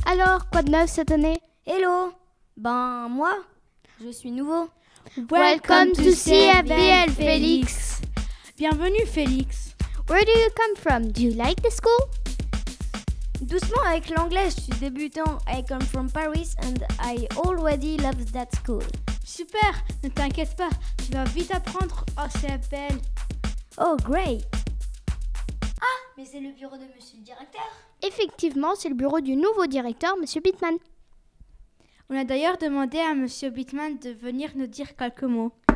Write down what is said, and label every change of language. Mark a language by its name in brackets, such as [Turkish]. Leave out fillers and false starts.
[French] Alors, quoi de neuf cette année? [English] Hello. [French] Moi, je suis nouveau. [English] Welcome to CFDL, Félix. [French] Bienvenue, Félix. [English] Where do you come from? Do you like the school? [French] Doucement avec l'anglais, je suis débutant. [English] I come from Paris and I already love that school. [French] Super, ne t'inquiète pas, tu vas vite apprendre au CFDL. [English] Oh, great. [French] Ah, mais c'est le bureau de monsieur le directeur. Effectivement, c'est le bureau du nouveau directeur, monsieur Bittman. On a d'ailleurs demandé à monsieur Bittman de venir nous dire quelques mots.